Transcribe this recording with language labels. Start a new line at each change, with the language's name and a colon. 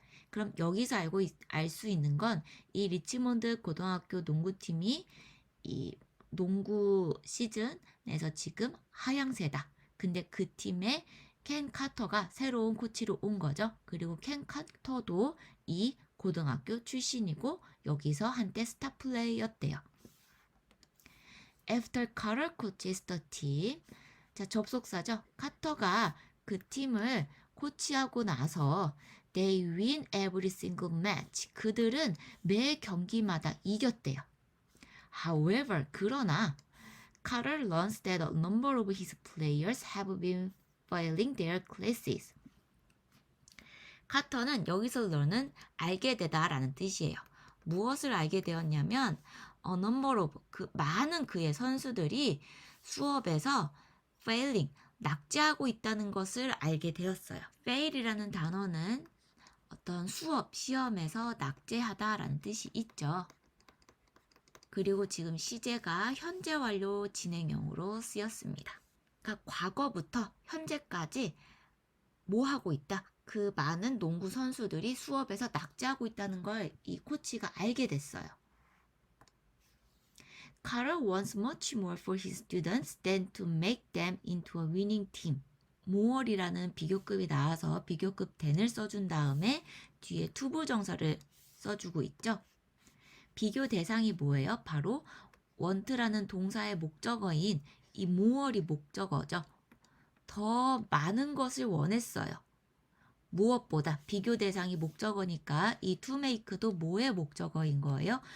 Korean: 그럼 여기서 알 수 있는 건 이 리치몬드 고등학교 농구팀이 이 농구 시즌에서 지금 하향세다. 근데 그 팀에 켄 카터가 새로운 코치로 온 거죠. 그리고 켄 카터도 이 고등학교 출신이고 여기서 한때 스타 플레이였대요.
English: After Carter coaches the team.
Korean: 자, 접속사죠. 카터가 그 팀을 코치하고 나서
English: they win every single match.
Korean: 그들은 매 경기마다 이겼대요.
English: However,
Korean: 그러나
English: Carter learns that a number of his players have been failing their classes.
Korean: 카터는 여기서 learn은 알게 되다 라는 뜻이에요. 무엇을 알게 되었냐면
English: a number of
Korean: 많은 그의 선수들이 수업에서 failing 낙제하고 있다는 것을 알게 되었어요. fail이라는 단어는 어떤 수업 시험에서 낙제하다 라는 뜻이 있죠. 그리고 지금 시제가 현재 완료 진행형으로 쓰였습니다. 그러니까 과거부터 현재까지 뭐 하고 있다? 그 많은 농구 선수들이 수업에서 낙제하고 있다는 걸 이 코치가 알게 됐어요.
English: Carter wants much more for his students than to make them into a winning team.
Korean: more이라는 비교급이 나와서 비교급 than을 써준 다음에 뒤에 투부정사를 써주고 있죠. 비교 대상이 뭐예요? 바로 want라는 동사의 목적어인 이 more이 목적어죠. 더 많은 것을 원했어요. 무엇보다 비교 대상이 목적어니까 이 to make도 뭐의 목적어인 거예요?